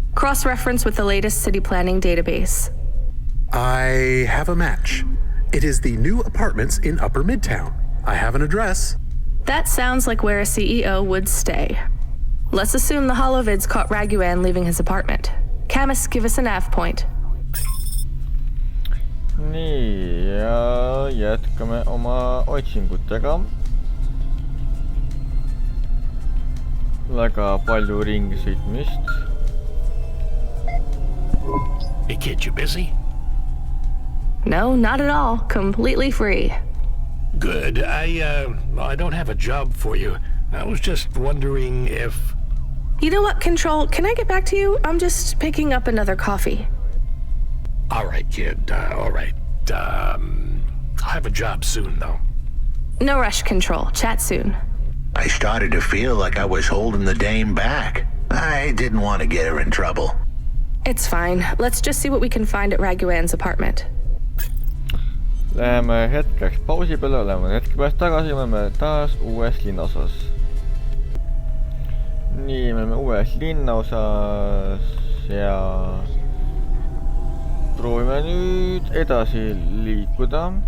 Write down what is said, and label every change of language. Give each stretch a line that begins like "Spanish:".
English: Cross-reference with the latest city planning database. I have a match. It is the new apartments in Upper Midtown. I have an address. That sounds like where a CEO would stay. Let's assume the Holovids caught Raguan leaving his apartment. Camus, give us a nav point.
Estonian: Nii, ja jätkame oma otsingutega. Väga palju ringi sõitmist.
English: Hey kid, you busy? No, not at all. Completely free. Good. I don't have a job for you. I was just wondering if... You know what, Control? Can I get back to you? I'm just picking up another coffee. All right, kid. All right. I'll have a job soon, though. No rush, Control. Chat soon. I started to feel like I was holding the dame back. I didn't want to get her in trouble. It's fine. Let's just see what we can find at Raguan's apartment.
Estonian: Läheme hetkeks pausi peale, oleme hetke pärast tagasi, oleme taas uues linnaosas. nii, me oleme uues linnaosas ja proovime nüüd edasi liikuda.